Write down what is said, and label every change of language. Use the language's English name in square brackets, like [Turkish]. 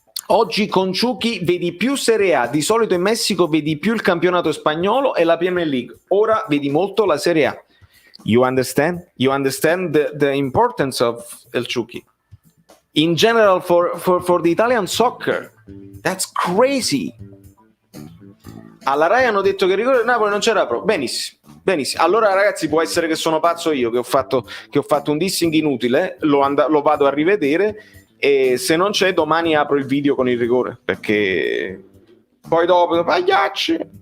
[Italian] Oggi con Ciuchi vedi più Serie A, di solito in Messico vedi più il campionato spagnolo e la Premier League. Ora vedi molto la Serie A. [English] You understand the importance of El Ciuchi? In general for the Italian soccer. That's crazy. [Italian] Alla Rai hanno detto che il rigore del Napoli non c'era proprio. Benissimo. Allora ragazzi, può essere che sono pazzo io, che ho fatto un dissing inutile, lo vado a rivedere, e se non c'è domani apro il video con il rigore, perché poi dopo pagliacci.